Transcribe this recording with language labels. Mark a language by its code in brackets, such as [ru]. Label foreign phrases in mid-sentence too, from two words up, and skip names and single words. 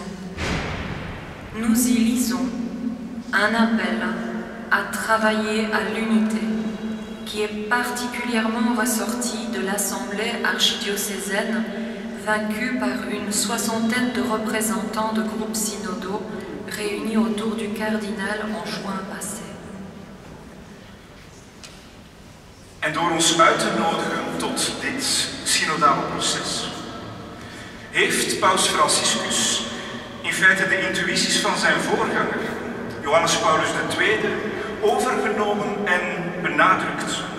[fr] Nous y lisons un appel à travailler à l'unité qui est particulièrement ressorti de l'Assemblée archidiocésaine vaincue par une soixantaine de représentants de groupes synodaux réunis autour du cardinal en juin passé. [nl] En door ons uit te nodigen tot dit synodale proces, heeft Paus Franciscus in feite de intuïties van zijn voorganger, Johannes Paulus II, overgenomen en benadrukt.